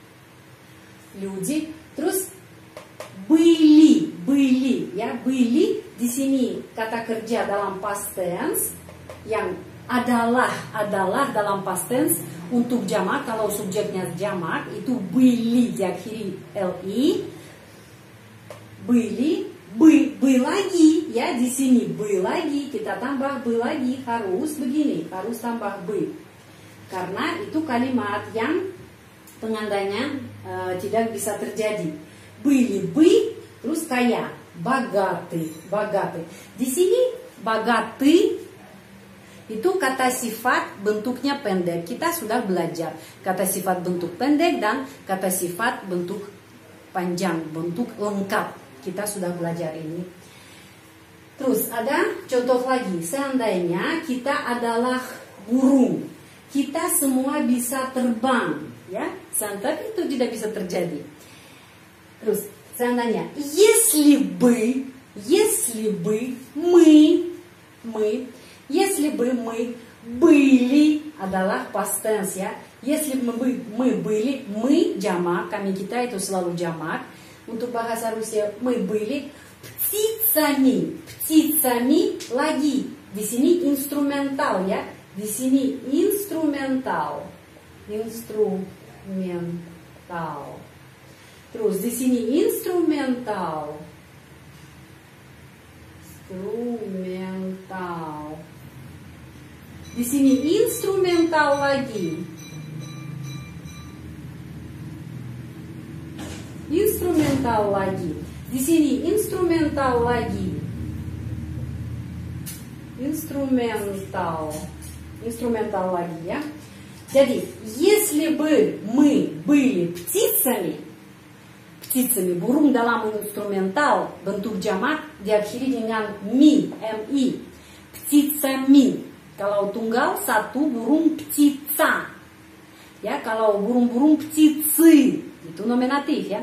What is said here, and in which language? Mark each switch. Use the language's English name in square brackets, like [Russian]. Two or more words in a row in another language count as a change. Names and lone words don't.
[Indonesian] Terus были, ya, были. Di sini kata kerja dalam [English] past tense [Indonesian] yang adalah dalam [English] past tense [Indonesian] untuk jamak. Kalau subjeknya jamak itu были diakhiri li, были. Бы lagi ya, di sini бы lagi, kita tambah бы lagi, harus begini, harus tambah бы. Karena itu kalimat yang pengandainya tidak bisa terjadi. [Russian] Были бы, [Indonesian] terus kaya, богатый. Di sini богатый itu kata sifat bentuknya pendek. Kita sudah belajar kata sifat bentuk pendek dan kata sifat bentuk panjang, bentuk lengkap. Kita sudah belajar ini. Terus ada contoh lagi. Seandainya kita adalah burung, kita semua bisa terbang, ya. Tapi itu tidak bisa terjadi. Terus seandainya [Russian] если бы мы были [Indonesian] adalah [English] past tense [Indonesian] ya. [Russian] Если бы мы были, мы [Indonesian] jamak, kami kita itu selalu jamak. Untuk bahasa Rusia, [Russian] мы были птицами [Indonesian] lagi, Di sini instrumental ya. Di sini instrumental. Instrumental. Terus di sini instrumental. Instrumental. Di sini instrumental lagi. Instrumental lagi. Di sini instrumental lagi. Instrumental. Инструментал lagi ya. Jadi, [Russian] если бы мы были птицами, [Indonesian] burung dalam instrumental bentuk jamak diakhiri dengan mi, mi, птицами. Kalau tunggal satu burung птица, ya. Kalau burung-burung птицы itu nominatif ya.